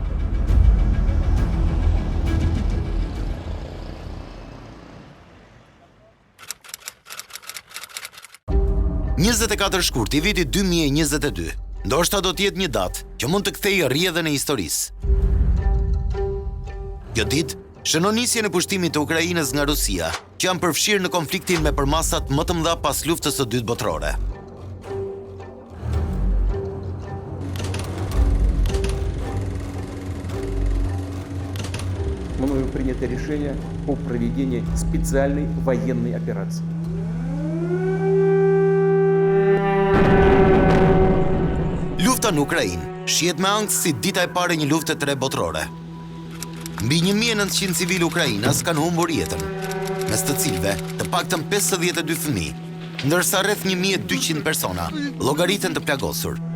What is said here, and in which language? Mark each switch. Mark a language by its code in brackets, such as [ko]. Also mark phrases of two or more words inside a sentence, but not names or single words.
[sq] –24 shkurt i vitit 2022, ndoshta do t'jetë një datë që mund të kthejë rrjedhën e historisë. Kjo ditë shënon nisjen e pushtimit të Ukrainës nga Rusia, që janë përfshirë në konfliktin me përmasat më të mëdha pas luftës së dytë botërore. [ru] Мною принято решение о проведении специальной военной операции. [sq] Lufta në Ukrainë shihet me ankth si dita e parë e një lufte të re botërore. Mbi 1900 civil ukrainas kanë humbur jetën, mes të cilëve të paktën 52 fëmijë, ndërsa rreth 1200 persona llogariten të plagosur.